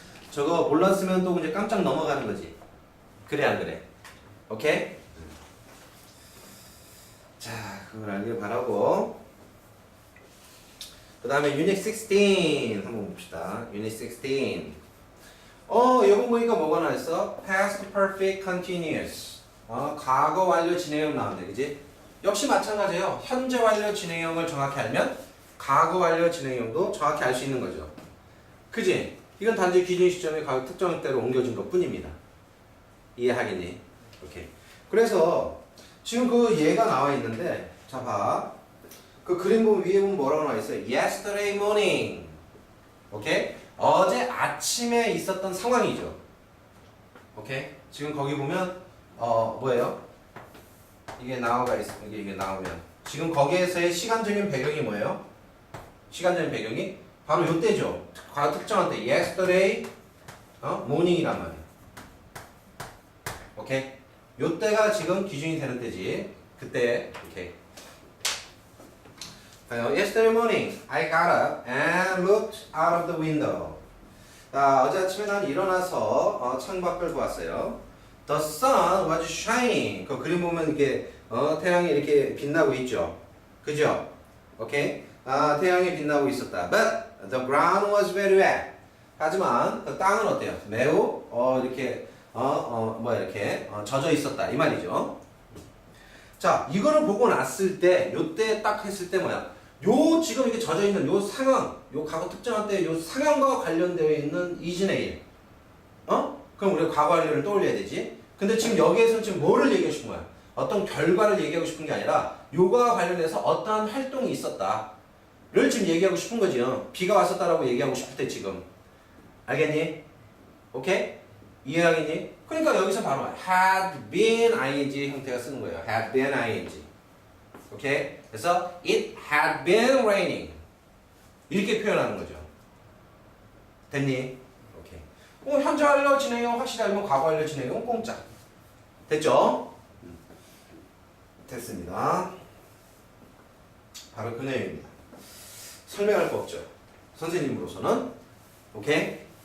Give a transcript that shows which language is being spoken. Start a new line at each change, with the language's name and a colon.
Korean: 저거 몰랐으면 또 이제 깜짝 넘어가는 거지. 그래 안 그래? 오케이? 자, 그걸 알기를 바라고. 그 다음에 유닛 16 한번 봅시다. 유닛 16. 이거 보니까 뭐가 나왔어?
English: Past Perfect Continuous.
Korean: 과거 완료 진행형 나왔네, 그지? 역시 마찬가지예요. 현재 완료 진행형을 정확히 알면 과거 완료 진행형도 정확히 알 수 있는 거죠. 그지? 이건 단지 기준 시점의 과거 특정 때로 옮겨진 것 뿐입니다. 이해하겠니? 오케이. 그래서 지금 그 예가 나와 있는데, 자 봐. 그 그림 보면 위에 보면 뭐라고 나와 있어요?
English: Yesterday morning. 오케이?
Korean: 어제 아침에 있었던 상황이죠. 오케이? 지금 거기 보면 뭐예요? 이게 나오가 있어. 이게 나오면 지금 거기에서의 시간적인 배경이 뭐예요? 시간적인 배경이 바로 요때죠. 과거 특정한 때
English: yesterday morning
Korean: 이란 말이에요. 오케이? 요때가 지금 기준이 되는 때지. 그때 오케이.
English: Yesterday morning, I got up and looked out of the window.
Korean: 자, 어제 아침에 난 일어나서 창밖을 보았어요.
English: The sun was shining.
Korean: 그 그림 보면 이렇게 태양이 이렇게 빛나고 있죠. 그죠? 오케이? 태양이 빛나고 있었다.
English: But the ground was very wet.
Korean: 하지만 그 땅은 어때요? 매우 이렇게 이렇게 젖어 있었다 이 말이죠. 자, 이거를 보고 났을 때, 요때 딱 했을 때 뭐야? 요 지금 이게 젖어 있는 요 상황, 요 과거 특정한 때 요 상황과 관련되어 있는 이진의 일. 그럼 우리가 과거 완료를 떠올려야 되지. 근데 지금 여기에서 지금 뭐를 얘기하고 싶은 거야? 어떤 결과를 얘기하고 싶은 게 아니라 요거와 관련해서 어떠한 활동이 있었다를 지금 얘기하고 싶은 거지요. 비가 왔었다라고 얘기하고 싶을 때 지금. 알겠니? 오케이? 이해하겠니? 그러니까 여기서 바로
English: had been ing
Korean: 형태가 쓰는 거예요.
English: had been ing. 오케이? 그래서 it had been raining.
Korean: 이렇게 표현하는 거죠. 됐니? 오케이. 현재 완료 진행형 확실히 알면 과거 완료 진행형 공짜. 됐죠? 됐습니다. 바로 그 내용입니다. 설명할 거 없죠. 선생님으로서는. 오케이?